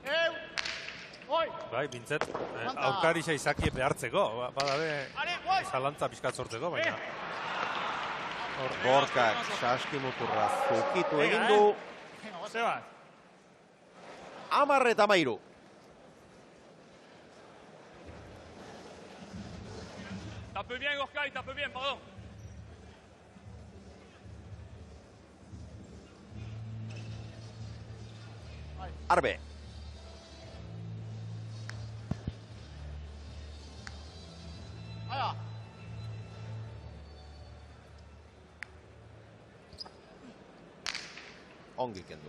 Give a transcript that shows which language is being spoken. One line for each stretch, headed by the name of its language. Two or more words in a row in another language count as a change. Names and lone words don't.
Basque: Bai, bintzet, aurkarixa izakie behartzeko, badabe zalantza pixkat sortzeko, baina. Gorkak saskimuturra zukitu egin du. 10 eta 13.
French: Tape bien, Gorka, tape bien, pardon.
Basque: Arbe. Ongi kendua.